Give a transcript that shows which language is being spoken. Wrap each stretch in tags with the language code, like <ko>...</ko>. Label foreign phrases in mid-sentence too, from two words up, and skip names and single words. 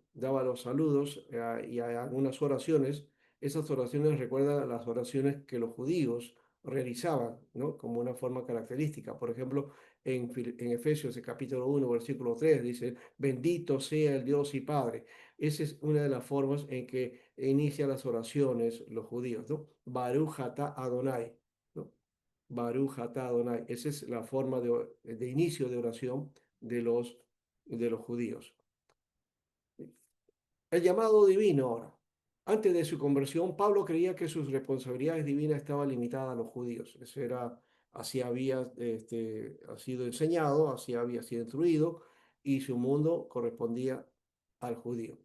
<es>Daba los saludos y a algunas oraciones, esas oraciones recuerdan a las oraciones que los judíos realizaban, ¿no? Como una forma característica. Por ejemplo, en Efesios el capítulo 1, versículo 3, dice, bendito sea el Dios y Padre. Esa es una de las formas en que inician las oraciones los judíos, ¿no?</es> <he>ברוך אתה אדוני, ¿no? ברוך אתה אדוני.</he> <es>Esa es la forma de inicio de oración de los judíos. El llamado divino ahora. Antes de su conversión, Pablo creía que sus responsabilidades divinas estaban limitadas a los judíos. Eso era, así había sido enseñado, así había sido instruido, y su mundo correspondía al judío.</es>